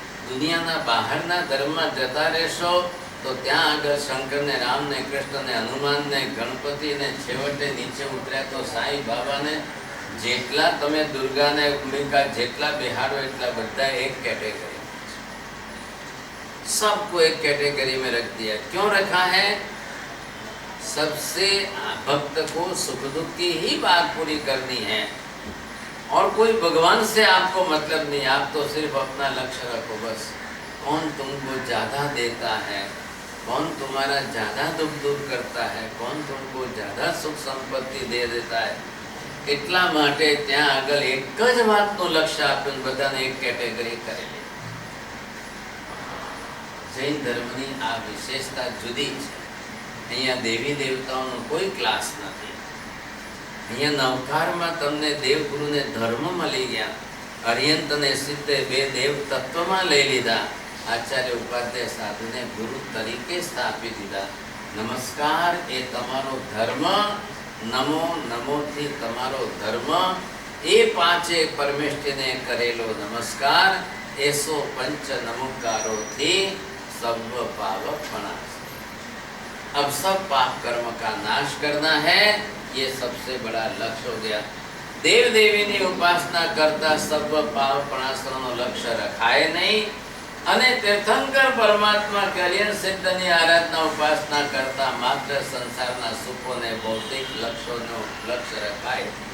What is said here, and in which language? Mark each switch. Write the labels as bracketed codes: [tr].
[gu] દુનિયાના બહારના ધર્મમાં જતા રહેશો તો ત્યાં આગળ શંકરને, રામને, કૃષ્ણને, હનુમાનને, ગણપતિને, છેવટે નીચે ઉતર્યા તો સાંઈ બાબાને, જેટલા તમે દુર્ગાને, અંબિકા જેટલા બેહાડો એટલા બધા એક कैटेगरी, [hi] सबको एक कैटेगरी में रख दिया. क्यों रखा है? सबसे भक्त को सुख दुख की ही बात पूरी करनी है और कोई भगवान से आपको मतलब नहीं. आप तो सिर्फ अपना लक्ष्य रखो बस. कौन तुमको ज्यादा देता है, कौन तुम्हारा ज्यादा दुख दूर करता है, कौन तुमको ज्यादा सुख संपत्ति दे देता है. [gu] એટલા માટે ત્યાં આગળ એક જ વાતનું લક્ષ્ય આપ્યું, બધાને એક કેટેગરી કરેલી. જૈન ધર્મની આ વિશેષતા જુદી છે. અહીંયા દેવી દેવતાઓનો કોઈ ક્લાસ નથી. અહીંયા નવકારમાં તમને દેવગુરુને ધર્મ મળી ગયા, અર્યંત અને સિદ્ધે બે દેવ તત્વમાં લઈ લીધા, આચાર્ય ઉપાધ્યાય સાધુને ગુરુ તરીકે સ્થાપી દીધા. નમસ્કાર એ તમારો ધર્મ, નમો નમોથી તમારો ધર્મ, એ પાંચે પરમેષ્ઠીને કરેલો નમસ્કાર, એસો પંચ નમોકારોથી સર્વ પાપ प्रणाश. [hi] अब सब पाप कर्म का नाश करना है, ये सबसे बड़ा लक्ष्य हो गया. [gu] देव देवीની ઉપાસના કરતા સર્વ પાપ પ્રણાશનો લક્ષ્ય રખાય નહીં, અને તીર્થંકર પરમાત્મા કલ્યાણ સિદ્ધની આરાધના ઉપાસના કરતા માત્ર સંસારના સુખોને ભૌતિક લક્ષ્યોનો લક્ષ્ય રખાય.